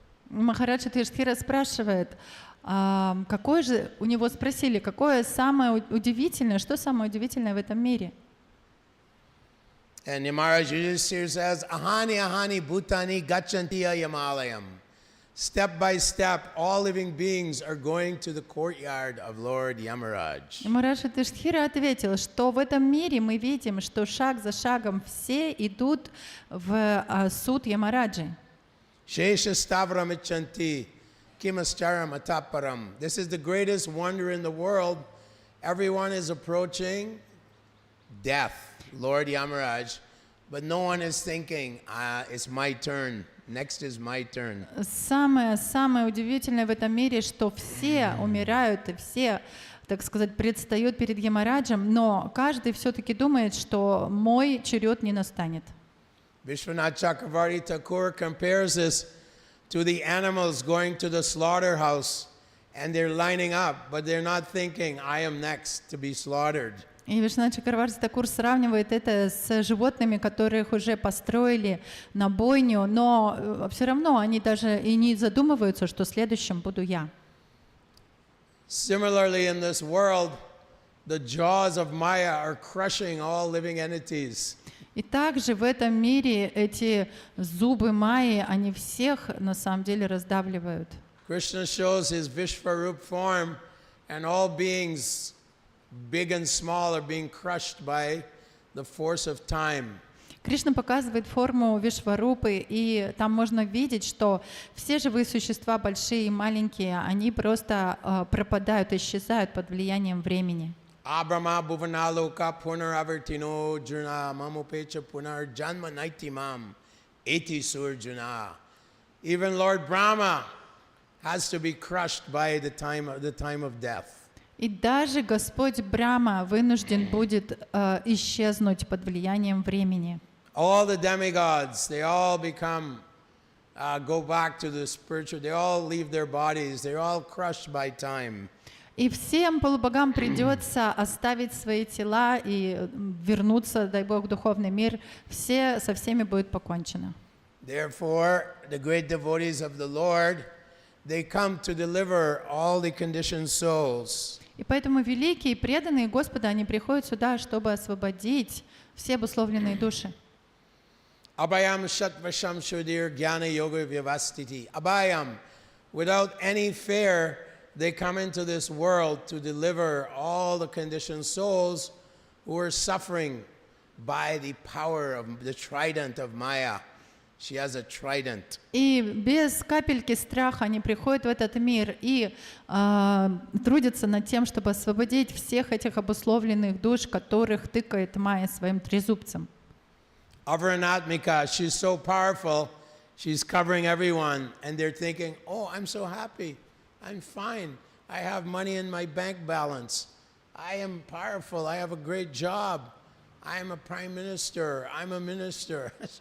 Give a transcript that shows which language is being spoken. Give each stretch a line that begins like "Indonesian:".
Russian: Махарадж Юдхиштхира спрашивает, какое же, у него спросили, какое самое удивительное, что самое удивительное в этом мире?
English: And Maharaj Yudhishthira says,
Sanskrit: Ahani ahani bhutani gachantiya yamalayam.
English: Step by step, all living beings are going to the courtyard of Lord Yamaraj.
Russian: И Махарадж Юдхиштхира ответил, что в этом мире мы видим, что шаг за шагом все идут в суд Ямараджи.
Sanskrit: Shesha stavram ichanti kimastaram ataparam.
English: This is the greatest wonder in the world. Everyone is approaching death, Lord Yamaraj, but no one is thinking, it's my turn. Next is my turn.
Russian: Самое удивительное в этом мире, что все умирают и все, так сказать, предстают перед Ямараджем, но каждый все-таки думает, что мой черед не настанет.
English: Vishwanath Chakravarti Thakur compares this to the animals going to the slaughterhouse and they're lining up, but they're not thinking, I am next to be slaughtered.
Russian: И Вишванат Чакраварти Такур сравнивает это с животными, которых уже построили на бойню, но все равно они даже и не задумываются, что следующим буду я.
English: Similarly, in this world, the jaws of Maya are crushing all living entities.
Russian: И также в этом мире эти зубы Майи, они всех на самом деле раздавливают.
English: Krishna shows his Vishvarup form, and all beings, big and small, are being crushed by the force of time.
Russian: Кришна показывает форму Вишварупы, и там можно видеть, что все живые существа, большие и маленькие, они просто пропадают, исчезают под влиянием времени.
Sanskrit: Abrahma bhuvanaloka punaravartino juna mamupecha punar janma naitimam eti surjuna.
English: Even Lord Brahma has to be crushed by the time of death.
Russian: И даже Господь Брахма вынужден будет исчезнуть под влиянием времени.
English: All the demigods, they all become, go back to the spiritual, they all leave their bodies, they're all crushed by time.
Russian: И всем полубогам придется оставить свои тела и вернуться, дай Бог, в духовный мир. Со всеми будет покончено.
English: Therefore, the great devotees of the Lord, they come to deliver all the conditioned souls.
Russian: И поэтому великие преданные Господа, они приходят сюда, чтобы освободить все обусловленные души.
Sanskrit: Abhayam Shatvasham Shudir Jnana Yoga Vyavastiti. Abhayam,
English: without any fear, they come into this world to deliver all the conditioned souls who are suffering by the power of the trident of Maya. She has a trident.
Russian: И без капельки страха они приходят в этот мир и трудятся над тем, чтобы освободить всех этих обусловленных душ, которых тыкает Майя своим трезубцем.
English: Avaranatmika, she's so powerful, she's covering everyone, and they're thinking, oh, I'm so happy, I'm fine, I have money in my bank balance, I am powerful, I have a great job, I am a prime minister, I'm a minister.